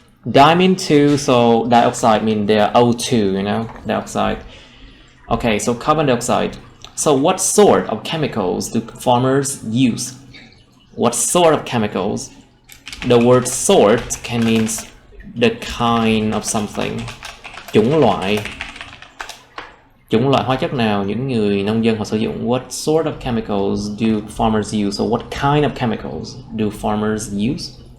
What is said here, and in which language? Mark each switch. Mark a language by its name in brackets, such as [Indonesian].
[English] Di mean two, so dioxide mean they're O2, you know, dioxide. Okay, so carbon dioxide. So what sort of chemicals do farmers use? What sort of chemicals? The word sort can mean the kind of something. [Vietnamese] Chủng loại hóa chất nào những người nông dân họ sử dụng? [English] What sort of chemicals do farmers use? So what kind of chemicals do farmers use?